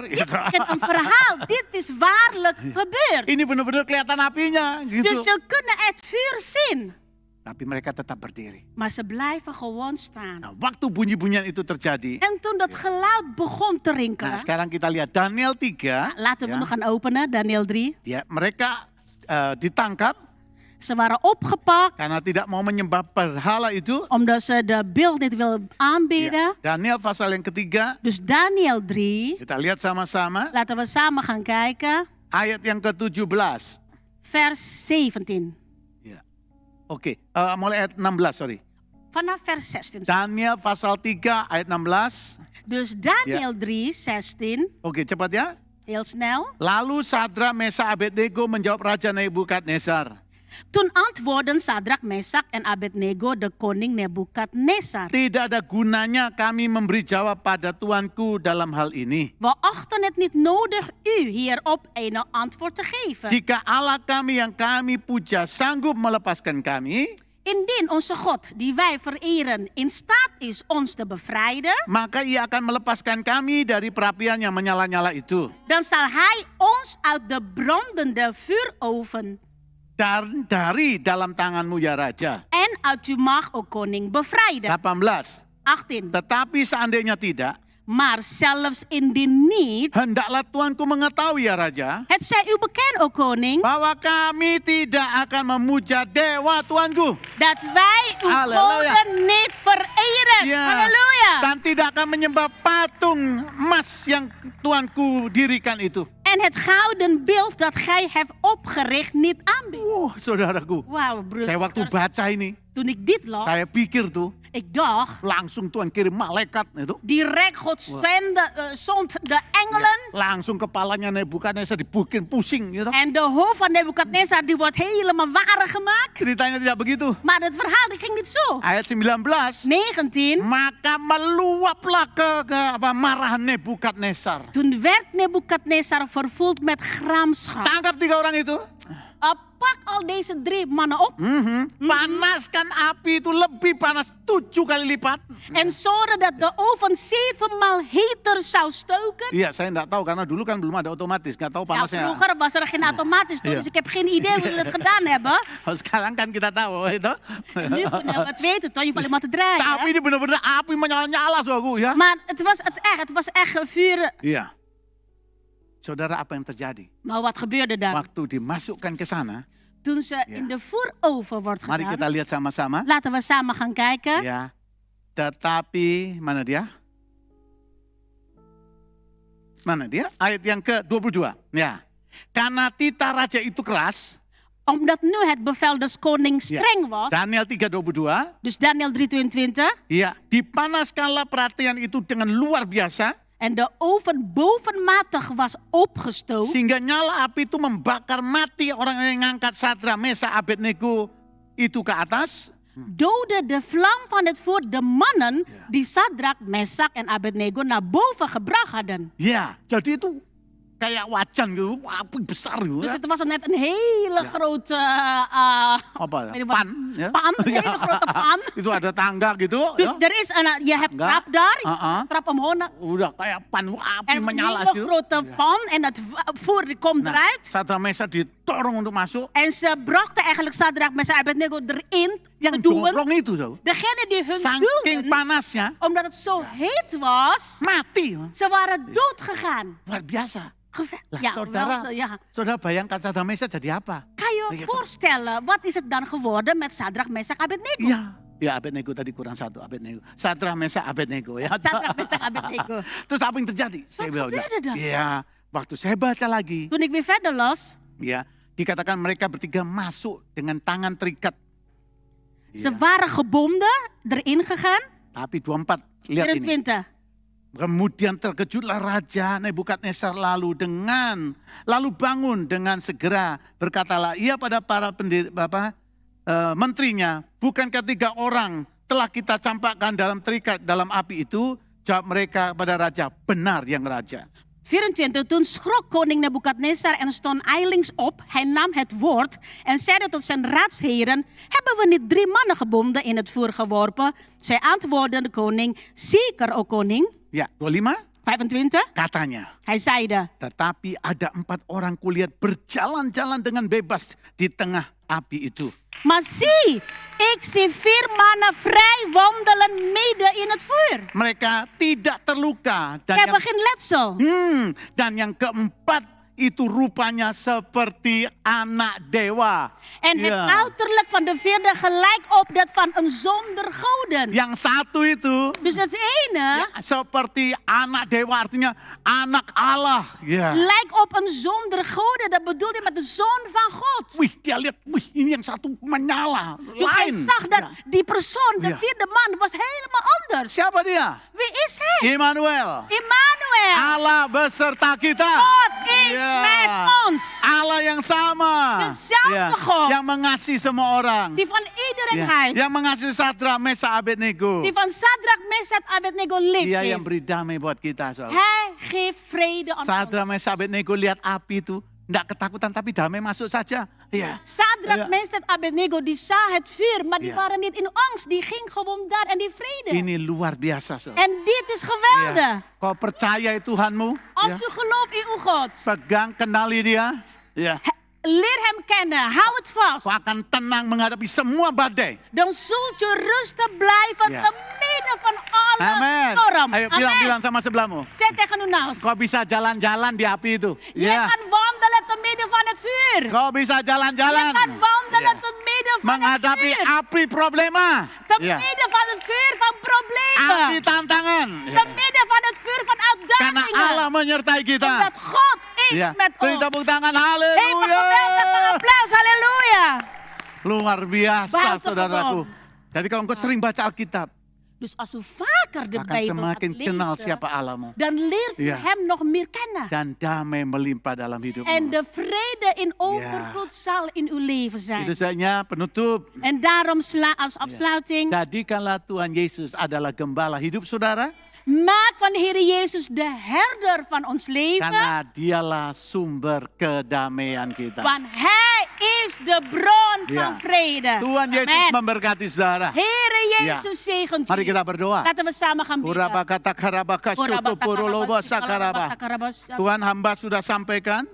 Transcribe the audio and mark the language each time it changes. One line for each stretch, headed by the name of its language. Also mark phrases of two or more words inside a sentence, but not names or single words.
Dutch: Dit is geen een verhaal. Dit is waarlijk gebeurd.
Indonesian: Ini benar-benar kelihatan apinya. Gitu.
Dutch: Dus ze kunnen het vuur zien.
Indonesian: Tapi mereka tetap berdiri.
Dutch: Maar ze blijven gewoon staan.
Indonesian: Nah, waktu bunyi-bunyian itu terjadi,
Dutch: En toen dat geluid begon te rinkelen.
Indonesian: nah sekarang kita lihat Daniel 3.
Dutch: Laten we
Indonesian: ya,
Dutch: nog gaan openen, Daniel 3.
Indonesian: mereka ditangkap
Dutch: Ze waren opgepakt
Indonesian: karena tidak mau menyembah berhala itu.
Dutch: omdat ze de beeld niet wilden aanbieden.
Indonesian: Ya, Daniel pasal yang ketiga,
Dutch: Dus Daniel 3,
Indonesian: kita lihat sama-sama.
Dutch: laten we samen gaan kijken.
Indonesian: Ayat yang ke-17.
Dutch: Vers 17.
Indonesian: Ya. Oke, mulai ayat 16, sorry.
Dutch: Vanaf vers 16.
Indonesian: Daniel pasal 3 ayat 16.
Dutch: Dus Daniel 3, 16.
Indonesian: Oke, cepat ya.
Dutch: Heel snel.
Indonesian: Lalu Sadrak, Mesak, Abednego menjawab Raja Nebukadnezar.
Dutch: Toen antwoordden Sadrak, Mesak en Abednego de koning Nebukadnezar.
Indonesian: Tidak ada gunanya kami memberi jawab pada tuanku dalam hal ini.
Dutch: We achten het niet nodig u hierop een antwoord te geven.
Indonesian: Jika Allah kami yang kami puja sanggup melepaskan kami,
Dutch: Indien onze God, die wij vereren, in staat is ons te bevrijden,
Indonesian: maka ia akan melepaskan kami dari perapian yang menyala-nyala itu.
Dutch: dan zal hij ons uit de brandende vuuroven
Indonesian: Dan dari dalam tanganmu ya Raja.
Dutch: en uit uw macht, o koning, bevrijden. 18. 18.
Indonesian: Tetapi seandainya tidak,
Dutch: Maar zelfs indien niet,
Indonesian: hendaklah tuanku mengetahui ya Raja,
Dutch: het zij u bekend, o koning,
Indonesian: bahwa kami tidak akan memuja dewa tuanku.
Dutch: dat wij uw Halleluja. goden niet vereren.
Indonesian: Ya, Halleluja. dan tidak akan menyembah patung emas yang tuanku dirikan itu.
Dutch: En het gouden beeld dat gij hebt opgericht niet aanbiedt.
Indonesian: Saudaraku,
Dutch: Wauw, broer.
Indonesian: saya waktu baca ini,
Dutch: Toen ik dit las,
Indonesian: saya pikir tuh,
Dutch: ik dacht,
Indonesian: langsung Tuhan kirim malaikat itu.
Dutch: direct God zond de engelen.
Indonesian: Langsung kepalanya Nebukadnezar dibikin pusing gitu.
Dutch: En de hoofd van Nebukadnezar die wordt helemaal warig gemaakt.
Indonesian: Ceritanya tidak begitu.
Dutch: Maar het verhaal die ging niet zo.
Indonesian: Ayat 19. 19. Maka meluaplah marahan Nebukadnezar.
Dutch: Toen werd Nebukadnezar vervuld met gramschap.
Indonesian: Tangkap 3 orang itu.
Dutch: Pak al deze 3 mannen op.
Indonesian: Panaskan api itu lebih panas 7 kali lipat.
Dutch: En zorgen dat de oven 7 maal heter zou stoken.
Indonesian: Iya, saya enggak tahu karena dulu kan belum ada otomatis, enggak tahu
Dutch: Ja,
Indonesian: panasnya.
Dutch: vroeger was er geen automatisch toe, Ja. dus ik heb geen idee hoe jullie het gedaan hebben.
Indonesian: Sekarang kan kita tahu itu.
Dutch: En nu kunnen we het weten, toch? Je hoeft alleen maar te draaien.
Indonesian: Tapi ini benar-benar api menyala-nyala saudaraku ya.
Dutch: Maar het was echt vuur.
Indonesian: Iya. Saudara, apa yang terjadi?
Dutch: Maar wat gebeurde dan?
Indonesian: Waktu dimasukkan ke sana,
Dutch: Toen ze in de voeroven wordt
Indonesian: mari kita
Dutch: gedaan.
Indonesian: lihat sama-sama.
Dutch: Laten we samen gaan kijken.
Indonesian: Ya. Tetapi mana dia? Mana dia? Ayat yang ke-22. Ya. Karena titah raja itu keras.
Dutch: Omdat nu het bevel des konings
Indonesian: Ya.
Dutch: streng was. Daniel 3:22. Dus Daniel 3:22.
Indonesian: Ya, dipanaskanlah perhatian itu dengan luar biasa.
Dutch: En de oven bovenmatig was opgestookt.
Indonesian: Sehingga nyala api itu membakar mati orang yang ngangkat Sadrak, Mesak, Abednego itu ke atas.
Dutch: Doodde de vlam van het vuur de mannen die Sadrak, Mesak en Abednego naar boven gebracht hadden.
Indonesian: Ya, jadi itu kayak wajan gitu, api besar gitu.
Dutch: Dus
Indonesian: Ya.
Dutch: het was net een hele grote
Indonesian: Apa ya?
Dutch: weet je wat?
Indonesian: Pan. Ya.
Dutch: Pan, een Ja. hele grote pan.
Indonesian: Itu ada tangga gitu.
Dutch: Dus
Indonesian: ya.
Dutch: er is je hebt
Indonesian: Tangga.
Dutch: trap daar, Uh-uh. trap omhoog.
Indonesian: Udah kayak pan, api
Dutch: En een
Indonesian: menyala
Dutch: hele
Indonesian: gitu.
Dutch: grote pan en het vuur die komt
Indonesian: Nah,
Dutch: eruit.
Indonesian: Sadrak, Mesak didorong untuk masuk.
Dutch: En ze brachten eigenlijk Sadrak, Mesak en Abednego erin
Indonesian: Yang
Dutch: te doen.
Indonesian: dorong itu tuh.
Dutch: Degene die hun
Indonesian: Saking
Dutch: duwden,
Indonesian: panasnya,
Dutch: omdat het zo heet was,
Indonesian: mati.
Dutch: ze waren dood gegaan.
Indonesian: Luar biasa. Lah,
Dutch: Ja,
Indonesian: saudara,
Dutch: wel, ja.
Indonesian: saudara bayangkan Sadrak, Mesak jadi apa?
Dutch: Kan je je voorstellen, wat is het dan geworden met Sadrak, Mesak, Abednego?
Indonesian: Iya. Ya, Abednego tadi kurang satu, Abednego. Sadrak, Mesak, Abednego ya. Sadrak, Mesak, Abednego. Terus apa yang terjadi? Saya bilang,
Dutch: gebeurde dan?
Indonesian: ya, waktu saya baca lagi,
Dutch: Toen ik weer verder las,
Indonesian: ya, dikatakan mereka bertiga masuk dengan tangan terikat.
Dutch: ze waren gebonden, erin gegaan.
Indonesian: Tapi 24, lihat ini. 24. Kemudian terkejutlah Raja Nebukadnezar lalu bangun dengan segera berkatalah ia pada para menterinya, bukankah 3 orang telah kita campakkan dalam terikat dalam api itu? Jawab mereka pada raja, benar yang raja. 24.
Dutch: Toen schrok koning Nebukadnezar en stond ijlings op. Hij nam het woord en zeide tot zijn raadsheren: hebben we niet 3 mannen gebonden in het vuur geworpen? Zij antwoordden de koning: zeker, o koning.
Indonesian: Ya, 25 25. katanya.
Dutch: Hij zeide:
Indonesian: Tetapi ada 4 orang kulihat berjalan-jalan dengan bebas di tengah api itu.
Dutch: maar zie, ik zie 4 mannen vrij wandelen midden in het vuur.
Indonesian: Mereka tidak terluka.
Dutch: Ze hebben geen letsel.
Indonesian: Dan yang keempat itu rupanya seperti anak dewa.
Dutch: En het
Indonesian: Ya.
Dutch: uiterlijk van de 4e gelijk op dat van een zonder goden.
Indonesian: Yang satu itu
Dutch: Dus het ene
Indonesian: seperti anak dewa, artinya anak Allah. Ya.
Dutch: lijkt op een zonder goden. Dat bedoelt hij met de zoon van God.
Indonesian: Wih, dia lihat, wih ini yang satu menyala.
Dutch: Dus hij
Indonesian: Lain.
Dutch: zag dat
Indonesian: Ya.
Dutch: die persoon, de Ja. 4e man, was helemaal anders.
Indonesian: Siapa dia?
Dutch: Wie is hij? Immanuel. Emmanuel.
Indonesian: Allah beserta kita.
Dutch: God is
Indonesian: Ya.
Dutch: met ons.
Indonesian: Allah yang sama.
Dutch: Dezelfde God.
Indonesian: Yang mengasihi semua orang.
Dutch: Die van iedereen
Indonesian: Ya.
Dutch: houdt.
Indonesian: Yang mengasihi Sadrak, Mesak, Abednego.
Dutch: Die van Sadrak, Mesak, Abednego lief
Indonesian: Dia yang
Dutch: heeft.
Indonesian: beri damai buat kita. Saudara.
Dutch: Hij geeft vrede aan ons.
Indonesian: Sadrak, Mesak, Abednego lihat api itu. Tidak ketakutan tapi damai masuk saja. Ya. Sadrak,
Dutch: Ja. Mesak, Abednego, die zag het vuur, maar die Ja. waren niet in angst. Die ging gewoon daar en die vrede.
Indonesian: Ini luar biasa. Saudara.
Dutch: En dit is geweldig.
Indonesian: Ya. Kau percaya Tuhanmu?
Dutch: Als
Indonesian: Ya.
Dutch: u gelooft in uw God,
Indonesian: Pegang, kenali dia. Ya.
Dutch: leer hem kennen, hou het vast.
Indonesian: Kau akan tenang menghadapi semua badai.
Dutch: Dan zult u rustig blijven Ja. te midden van alle
Indonesian: Amin.
Dutch: storm.
Indonesian: Ayo bilang sama sebelahmu.
Dutch: Zeg tegen uw naast.
Indonesian: Kau bisa jalan-jalan di api itu.
Dutch: Je kan wandelen te midden van het vuur.
Indonesian: Kau bisa
Dutch: Je
Indonesian: jalan-jalan.
Dutch: kan wandelen
Indonesian: Ya.
Dutch: te midden van
Indonesian: Menghadapi
Dutch: het vuur.
Indonesian: api problema.
Dutch: Te
Indonesian: Ya.
Dutch: midden van het vuur van problemen.
Indonesian: Api tantangan.
Dutch: Te midden van het vuur van
Indonesian: Karena Allah
Dutch: uitdagingen.
Indonesian: menyertai kita.
Dutch: Omdat God is
Indonesian: Ya.
Dutch: met
Indonesian: Beri
Dutch: ons.
Indonesian: tepuk tangan.
Dutch: Geef een geweldig
Indonesian: Haleluya.
Dutch: applaus, halleluja.
Indonesian: Luar biasa
Dutch: Buitengewoon.
Indonesian: saudaraku. Jadi kalau engkau sering baca Alkitab,
Dutch: Dus als u vaker de
Indonesian: akan
Dutch: Bijbel
Indonesian: semakin
Dutch: gaat
Indonesian: kenal
Dutch: lezen,
Indonesian: siapa Allahmu.
Dutch: dan leert u Ja. hem nog meer kennen.
Indonesian: Dan damai melimpah dalam hidupmu.
Dutch: En de vrede in overvloed zal in uw leven zijn.
Indonesian: Itu saja penutup.
Dutch: En daarom als afsluiting,
Indonesian: Jadikanlah Tuhan Yesus adalah gembala hidup saudara.
Dutch: maak van de Heer Jezus de herder van ons leven.
Indonesian: Karena dialah sumber kedamaian kita.
Dutch: Want Hij is de bron Ja. van vrede.
Indonesian: Tuhan Yesus
Dutch: Amen.
Indonesian: memberkati saudara.
Dutch: Heere Jezus zegent
Indonesian: Mari
Dutch: u.
Indonesian: kita berdoa.
Dutch: Laten we samen gaan bidden. Uraba kata karabaka syutu puroloba sakaraba.
Indonesian: Tuhan hamba sudah sampaikan